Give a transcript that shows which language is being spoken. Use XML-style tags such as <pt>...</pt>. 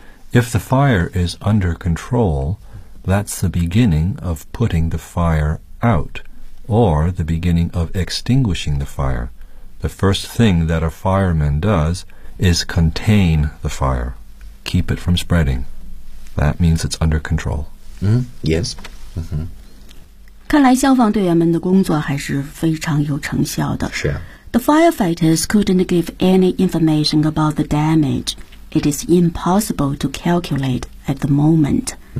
<en>If the fire is under control, that's the beginning of putting the fire out, or the beginning of extinguishing the fire. The first thing that a fireman doesis contain the fire, keep it from spreading. That means it's under control. Yes.</en> <zh>看来消防队员们的工作还是非常有成效的。是啊。</zh> <en>The firefighters couldn't give any information about the damage. It is impossible to calculate at the moment.</en>